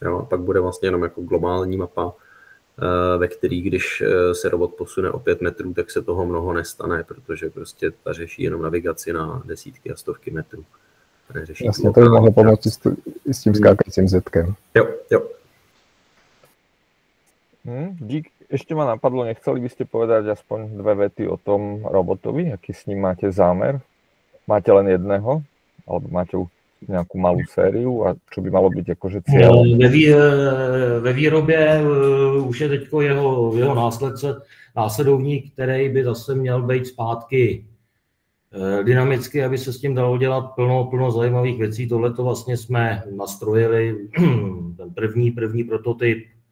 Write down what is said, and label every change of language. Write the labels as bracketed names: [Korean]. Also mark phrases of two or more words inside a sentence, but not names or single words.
[Czech] Jo, a pak bude vlastně jenom jako globální mapa, ve který, když se robot posune o 5 metrů, tak se toho mnoho nestane, protože prostě ta řeší jenom navigaci na desítky a stovky metrů. Vlastně to by mohlo pomoct s tím skákajícím zetkem. Jo. Dík, [Slovak] ešte ma napadlo, nechceli by ste povedať aspoň 2 vety o tom robotovi, aký s ním máte zámer? Máte len jedného? Alebo máte nejakú malú sériu a čo by malo byť akože cieľ? [Czech] Ve výrobě už je teď jeho následovník, který by zase měl být zpátky dynamicky, aby se s tím dalo dělat plno zajímavých věcí. Tohle to vlastně jsme nastrojili, ten první prototyp.